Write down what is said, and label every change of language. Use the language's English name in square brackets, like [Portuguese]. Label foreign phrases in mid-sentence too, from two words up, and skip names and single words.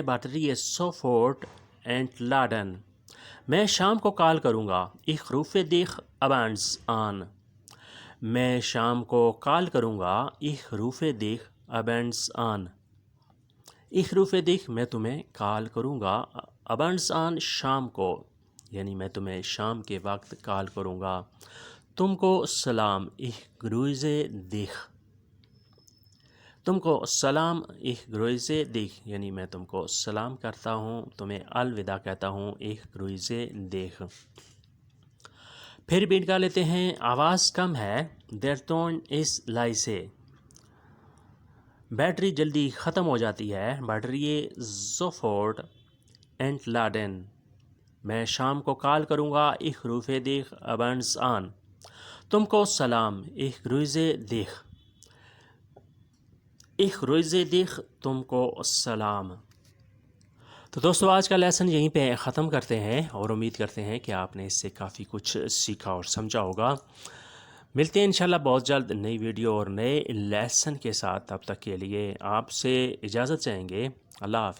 [German] Batterie sofort entladen. [Urdu] میں شام کو کال کروں گا. [German] Ich rufe dich abends an. [Urdu] میں شام کو کال کروں گا. [German] Ich rufe dich abends an. Ich rufe dich [Urdu] میں تمہیں کال کروں گا. [German] abends an [Urdu] شام کو, یعنی میں تمہیں شام کے وقت کال کروں گا. تم کو سلام. [German] Ich grüße dich. [Urdu] تم کو سلام. [German] Ich grüße dich [Urdu] یعنی میں تم کو سلام کرتا ہوں, تمہیں الوداع کہتا ہوں. [German] Ich grüße dich. [Urdu] پھر بیٹ کر لیتے ہیں. آواز کم ہے. [German] Der Ton ist leise. [Urdu] بیٹری جلدی ختم ہو جاتی ہے. [German] Batterie sofort entladen. [Urdu] میں شام کو کال کروں گا. [German] Ich rufe dich abends an. [Urdu] تم کو سلام. [German] Ich grüße dich. Ich grüße dich [Urdu] تم کو سلام. تو دوستو آج کا لیسن یہیں پہ ختم کرتے ہیں, اور امید کرتے ہیں کہ آپ نے اس سے کافی کچھ سیکھا اور سمجھا ہوگا. ملتے ہیں انشاءاللہ بہت جلد نئی ویڈیو اور نئے لیسن کے ساتھ. تب تک کے لیے آپ سے اجازت چاہیں گے.